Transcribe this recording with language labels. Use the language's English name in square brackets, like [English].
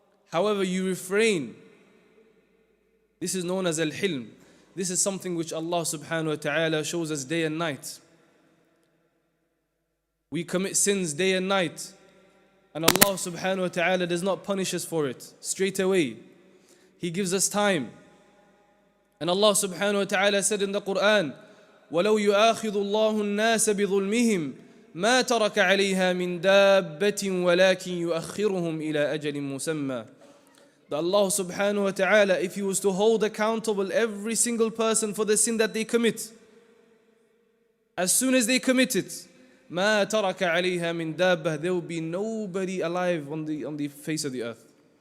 [English] However, you refrain. This is known as Al-Hilm. This is something which Allah subhanahu wa ta'ala shows us day and night. We commit sins day and night, and Allah subhanahu wa ta'ala does not punish us for it straight away. He gives us time. And Allah subhanahu wa ta'ala said in the Quran, [Arabic] وَلَوْ يُؤَاخِذُ اللَّهُ النَّاسَ بِظُلْمِهِمْ مَا تَرَكَ عَلَيْهَا مِنْ دَابَّةٍ وَلَكِنْ يُؤَخِّرُهُمْ إِلَىٰ أَجَلٍ مُسَمَّى. [English] That Allah subhanahu wa ta'ala, if He was to hold accountable every single person for the sin that they commit, as soon as they commit it, [Arabic] مَا تَرَكَ عَلَيْهَا مِنْ دَابَّةٍ, [English] there will be nobody alive on the face of the earth.